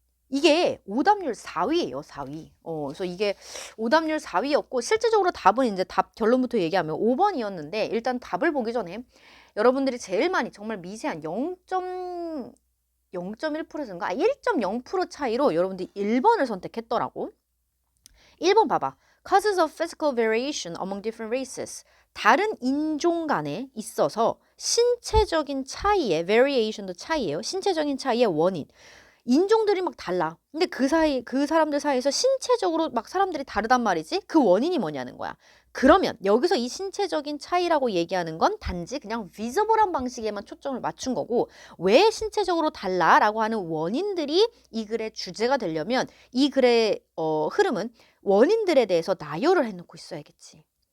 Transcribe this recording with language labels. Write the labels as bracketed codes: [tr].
[ko] 이게 오답률 4위예요, 4위. 그래서 이게 오답률 4위였고 실질적으로 답은 이제 답 결론부터 얘기하면 5번이었는데 일단 답을 보기 전에 여러분들이 제일 많이 정말 미세한 0.1%인가? 1.0% 차이로 여러분들이 1번을 선택했더라고. 1번 봐봐. [en] Causes of physical variation among different races. [ko] 다른 인종 간에 있어서 신체적인 차이의 variation도 차이예요. 신체적인 차이의 원인. 인종들이 막 달라. 근데 그 사람들 사이에서 신체적으로 막 사람들이 다르단 말이지. 그 원인이 뭐냐는 거야. 그러면 여기서 이 신체적인 차이라고 얘기하는 건 단지 그냥 비저블한 방식에만 초점을 맞춘 거고 왜 신체적으로 달라라고 하는 원인들이 이 글의 주제가 되려면 이 글의 흐름은 원인들에 대해서 나열을 해놓고 있어야겠지.